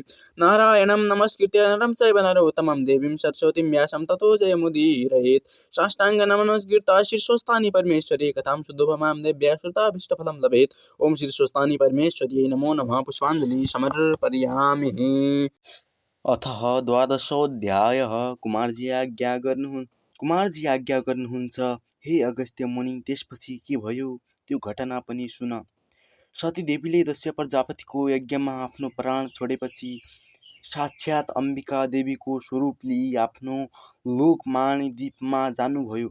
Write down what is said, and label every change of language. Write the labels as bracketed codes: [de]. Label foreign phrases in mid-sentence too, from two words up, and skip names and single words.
[sa] नारायणं नमस्कृत्य नरं चैव नरोत्तमं देवीं सरस्वतीं व्यासं ततो जयमुदीरयेत्। साष्टाङ्गनमनस्कृत्य शीर्षस्थानि परमेश्वरी कथां शुद्धोपमां देव्या श्रुताभीष्टफलं लभेत्। ओम श्री स्वस्तानि परमेश्वर्यै नमो नमः। पुष्पाञ्जलि समर्पयामि। अथ द्वादशोऽध्यायः। [ne] कुमारजी आज्ञा गर्नुहुन्छ। हे अगस्त्य मुनि, त्यसपछि के भयो त्यो घटना पनि सुन। सतीदेवीले दक्ष प्रजापतिको यज्ञमा आफ्नो प्राण छोडेपछि साक्षात् अम्बिका देवीको स्वरूप लिई आफ्नो लोकमाणिद्वीपमा जानुभयो।